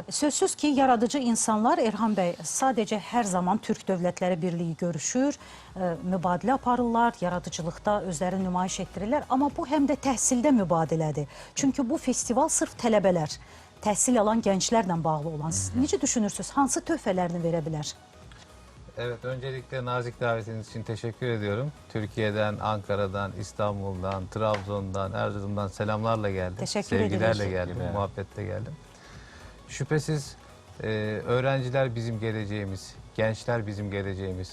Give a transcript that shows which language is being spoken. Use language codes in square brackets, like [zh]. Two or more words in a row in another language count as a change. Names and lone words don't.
[az] Sözsüz ki, yaradıcı insanlar, Erhan bəy, sadəcə hər zaman Türk Dövlətləri Birliyi görüşür, mübadilə aparırlar, yaradıcılıqda özlərini nümayiş etdirirlər. Amma bu həm də təhsildə mübadilədir. Çünki bu festival sırf tələbələr, təhsil alan gənclərlə bağlı olan. Siz necə düşünürsünüz? Hansı töhfələrini verə bilər? [tr] Evet, öncelikle nazik davetiniz için teşekkür ediyorum. Türkiye'den, Ankara'dan, İstanbul'dan, Trabzon'dan, Erzurum'dan selamlarla geldim. Teşekkür Sevgilerle ederiz. geldim, muhabbetle geldim. Şüphesiz öğrenciler bizim geleceğimiz, gençler bizim geleceğimiz.